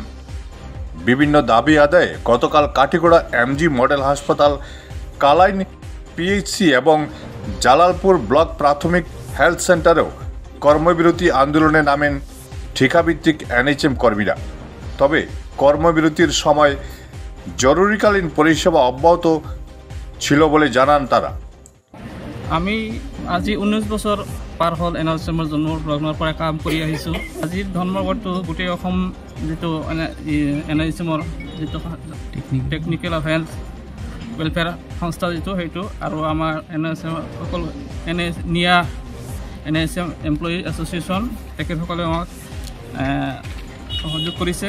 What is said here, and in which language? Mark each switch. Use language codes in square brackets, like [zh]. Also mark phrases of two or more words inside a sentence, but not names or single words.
[bn] বিভিন্ন দাবি আদায়ে গতকাল কাঠিগড়া এমজি মডেল হাসপাতাল, কালাইন পিএইচসি এবং জালালপুর ব্লক প্রাথমিক [en] health centre [bn] কর্মবিরতি আন্দোলনে নামেন ঠিকাভিত্তিক এনএইচএম কর্মীরা। তবে কর্মবিরতির সময় জরুরিকালীন পরিষেবা অব্যাহত ছিল বলে জানান তারা। [as] আমি আজি 19 বছৰ পাৰ হ'ল এনএইচএমৰ জন্মৰ পৰা কাম কৰি আহিছোঁ। আজিৰ ধৰ্মঘটটো গোটেই অসম যিটো এনএইচএমৰ যিটো [en] technical health welfare [as] সংস্থা যিটো সেইটো আৰু আমাৰ এনএইচএম সকলো এনএইচএম [en] employee association [as] তেখেতসকলে আমাক সহযোগ কৰিছে।